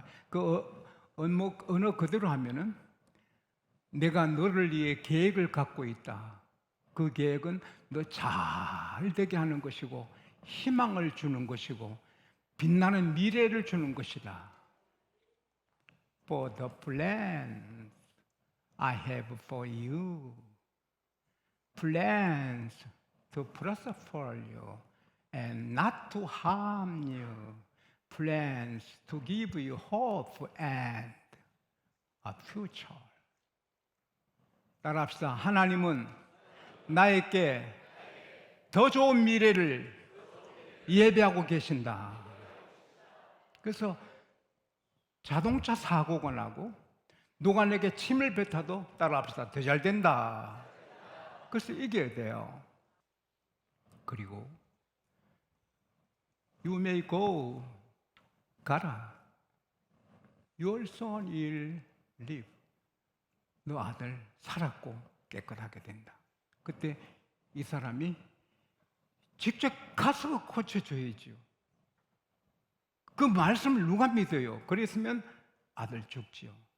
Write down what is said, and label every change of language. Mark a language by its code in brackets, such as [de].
[ko] 그 언어 그대로 하면은 내가 너를 위해 계획을 갖고 있다. 그 계획은 너 잘 되게 하는 것이고 희망을 주는 것이고 빛나는 미래를 주는 것이다. [en] For the plans I have for you, plans to prosper you and not to harm you, plans to give you hope and a future. [ko] 따라합시다. 하나님은 나에게 더 좋은 미래를 예배하고 계신다. 그래서 자동차 사고가 나고 누가 내게 침을 뱉어도 따라합시다. 더 잘 된다. 그래서 이겨야 돼요. 그리고 [en] You may go, [ko] 가라. [en] Your son will live. [ko] 너 아들 살았고 깨끗하게 된다. 그때 이 사람이 직접 가서 고쳐줘야죠. 그 말씀을 누가 믿어요? 그랬으면 아들 죽지요.